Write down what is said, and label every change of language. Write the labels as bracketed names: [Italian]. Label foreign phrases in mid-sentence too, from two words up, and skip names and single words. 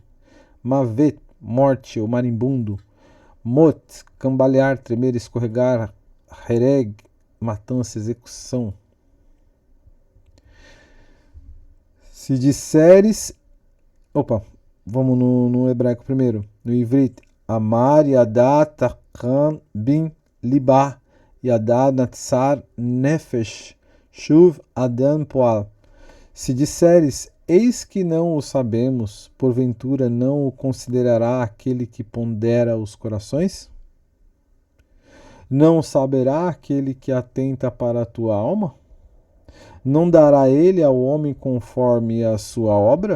[Portuguese] Mavet, morte ou marimbundo. Mot, cambalear, tremer, escorregar. Hereg, matança, execução. Se disseres... Opa, vamos no hebraico primeiro. No ivrit. [Hebrew] אמר, ידע, תכן, בין, לבה. ידע, נצר, נפש. שוב, אדם, פעל. [Portuguese] Se disseres, eis que não o sabemos, porventura não o considerará aquele que pondera os corações? Não saberá aquele que atenta para a tua alma? Não dará ele ao homem conforme a sua obra?